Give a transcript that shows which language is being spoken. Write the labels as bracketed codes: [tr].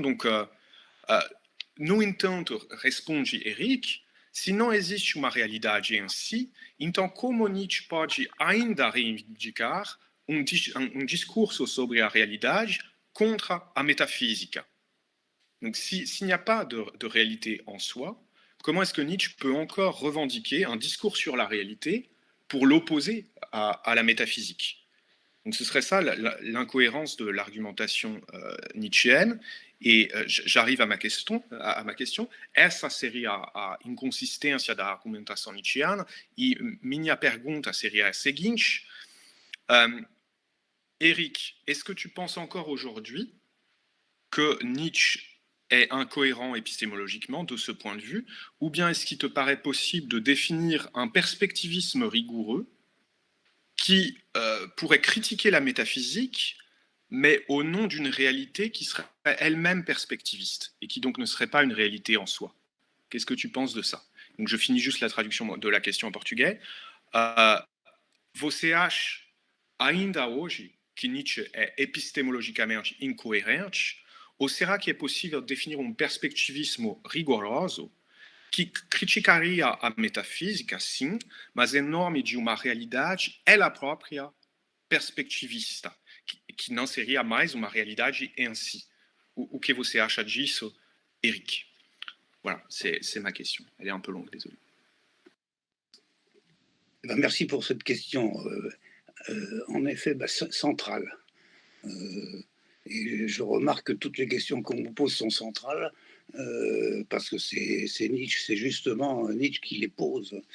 [pt] Donc, no entanto, responde Eric, se não existe uma realidade em si, então como Nietzsche pode ainda reivindicar discours sobre a realidade [fr] contre [pt] a métaphysique? [fr] Donc, s'il n'y a pas de réalité en soi, comment est-ce que Nietzsche peut encore revendiquer un discours sur la réalité pour l'opposer à la métaphysique? Donc ce serait ça l'incohérence de l'argumentation nietzschéenne. Et j'arrive à ma question. [pt] Essa seria a inconsistência da argumentação nietzschiana. E minha pergunta seria a seguinte. [fr] Eric, est-ce que tu penses encore aujourd'hui que Nietzsche est incohérent épistémologiquement de ce point de vue, ou bien est-ce qu'il te paraît possible de définir un perspectivisme rigoureux qui pourrait critiquer la métaphysique, mais au nom d'une réalité qui serait elle-même perspectiviste, et qui donc ne serait pas une réalité en soi? Qu'est-ce que tu penses de ça? Donc je finis juste la traduction de la question en portugais. [pt] Você acha ainda hoje que Nietzsche é epistemologicamente incoerente, ou será que é possível definir um perspectivismo rigoroso que criticaria a metafísica, sim, mas em nome de uma realidade ela própria perspectivista, que não seria mais uma realidade em si? O que você acha disso, Eric? [fr] Voilà, c'est ma question. Elle est un peu longue, désolé. Merci pour cette question, en effet, centrale. Et je remarque que toutes les questions qu'on vous pose sont centrales, parce que c'est Nietzsche, c'est justement Nietzsche qui les pose.